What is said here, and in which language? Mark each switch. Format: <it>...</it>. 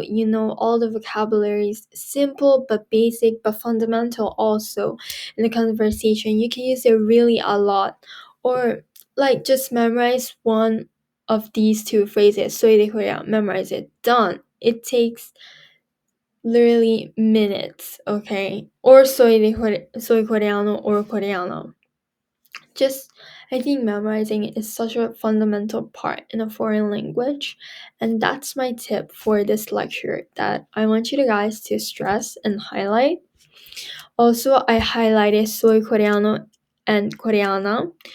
<en>You know all the vocabularies, simple but basic but fundamental also in the conversation. You can use it really a lot. Or like just memorize one of these two phrases.</en> <es>Soy de Corea,</es> <en>memorize it. Done. It takes literally minutes, okay?</en> <es>Or soy coreano or coreana.</es> <en>Just, I think memorizing is such a fundamental part in a foreign language, and that's my tip for this lecture that I want you guys to stress and highlight. Also, I highlighted</en> <es>soy coreano</es> <en>and coreana.</en>